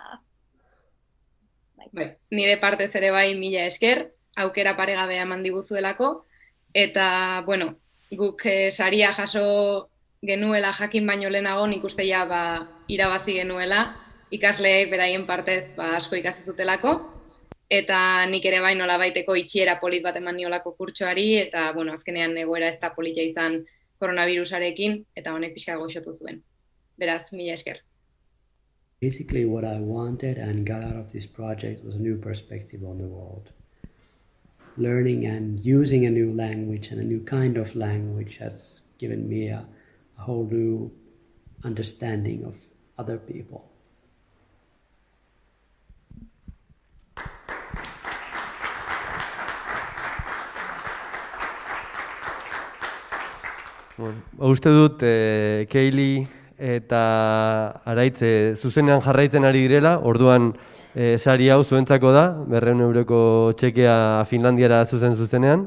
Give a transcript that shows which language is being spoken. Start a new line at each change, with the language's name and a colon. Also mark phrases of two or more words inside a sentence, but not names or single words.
Basque: Nire partez ere bai mila esker, aukera paregabea eman diguzuelako, eta, guk saria jaso genuela jakin baino lehenago, nik uste irabazi genuela, ikasleek beraien partez asko ikasi zutelako, eta nik ere bai nolabaiteko itxiera polit bat eman niolako kurtsoari, eta, azkenean egoera ez da polita izan koronavirusarekin, eta honek pixka goxotu zuen. Beraz, mila esker.
English: Basically, what I wanted and got out of this project was a new perspective on the world. Learning and using a new language and a new kind of language has given me a whole new understanding of other people.
Basque: Uste dut, Keili eta Araitz zuzenean jarraitzen ari direla, orduan sari hau zuentzako da, 200 euroko txekea Finlandiara zuzenean.